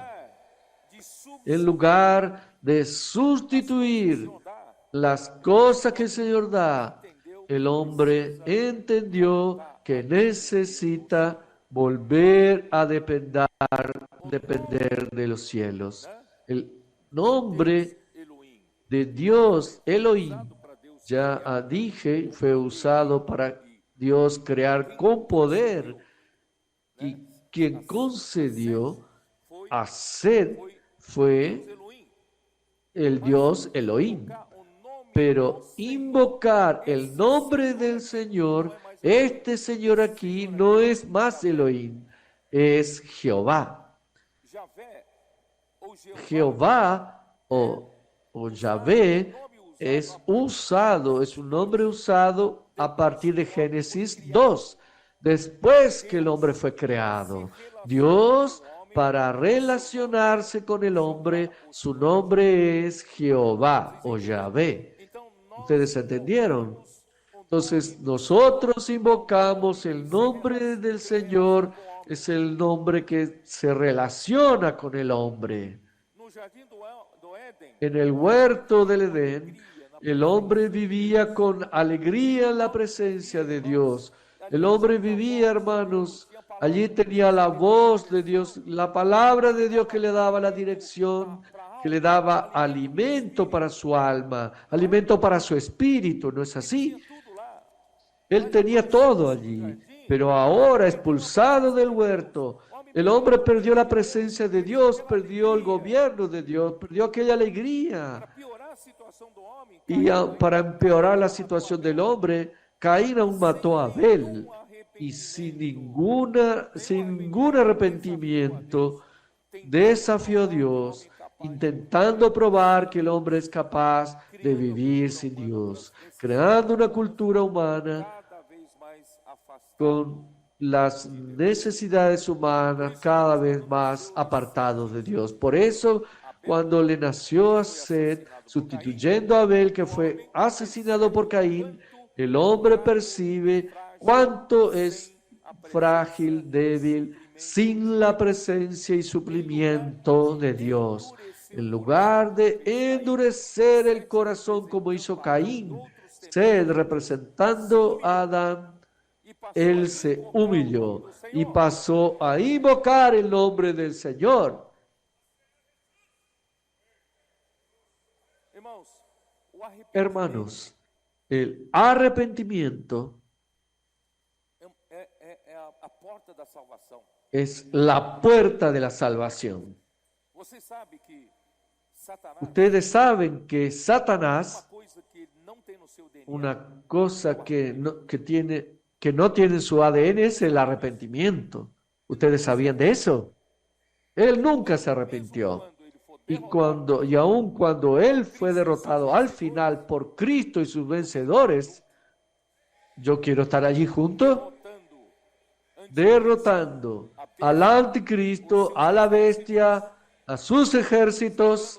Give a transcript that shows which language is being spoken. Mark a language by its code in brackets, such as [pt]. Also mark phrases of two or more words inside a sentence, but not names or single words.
[es] En lugar de sustituir las cosas que el Señor da, el hombre entendió que necesita volver a depender de los cielos. El nombre de Dios, Elohim, [pt] usado para Deus [es] ya [pt] criar, [es] dije, fue usado para Dios crear con poder, y [pt] né? [es] quien [pt] Sete [es] concedió [pt] foi, [es] a Set [pt] foi [es] fue [pt] Deus Elohim. [es] el [pt] Mas [es] Dios Elohim. [pt] invocar o nome do [es] Pero [pt] Senhor, [es] invocar el [pt] esse [es] nombre [pt] Senhor [es] del [pt] aqui, [es] Señor, [pt] não é mais Elohim. [es] este Señor [pt] Esse [es] aquí [pt] Senhor [es] no [pt] aqui [es] es más [pt] Javé. [es] Elohim, es Jehová. [pt] Javé ou Jeová [es] Jehová o Yahvé [pt] nome usado [es] es usado, es un nombre usado a partir de Génesis 2, después que el hombre fue creado. Dios, para relacionarse con el hombre, su nombre es Jehová o Yahvé. [pt] Então nós [es] ¿Ustedes entendieron? [pt] invocamos o [es] Entonces [pt] nome [es] nosotros invocamos el nombre del Señor, es el nombre que se relaciona con el hombre. [pt] no jardim do Éden. [es] En el huerto del Edén, el hombre vivía con alegría en la presencia de Dios. El hombre vivía, hermanos, allí tenía la voz de Dios, la palabra de Dios que le daba la dirección, que le daba alimento para su alma, alimento para su espíritu, ¿no es así? [pt] Tudo lá. [es] Él tenía todo allí, pero ahora expulsado del huerto, el hombre perdió la presencia de Dios, perdió el gobierno de Dios, perdió aquella alegría. [pt] Para piorar a situação do homem, [es] Y para empeorar la situación del hombre, Caín aún mató a Abel. Y sin ningún arrepentimiento, desafió a Dios, intentando probar que el hombre es capaz de vivir sin Dios, creando una cultura humana [pt] cada vez mais afastada. [es] con las necesidades humanas cada vez más apartados de Dios. Por eso, cuando le nació a Set, sustituyendo a Abel, que fue asesinado por Caín, el hombre percibe cuánto es frágil, débil, sin la presencia y suplimiento de Dios. En lugar de endurecer el corazón como hizo Caín, Set, representando a Adán, él se humilló y pasó a invocar el nombre del Señor. [pt] Irmãos, o arrependimento [es] Hermanos, el arrepentimiento [pt] é a porta da salvação. [es] es la puerta de la salvación. [pt] Você sabe que Satanás, [es] Ustedes saben que Satanás, [pt] uma coisa que não tem no seu DNA, [es] una cosa que no tiene en su ADN es el arrepentimiento. ¿Ustedes sabían de eso? Él nunca se arrepintió. Y aun cuando él fue derrotado al final por Cristo y sus vencedores, yo quiero estar allí junto, derrotando al anticristo, a la bestia, a sus ejércitos,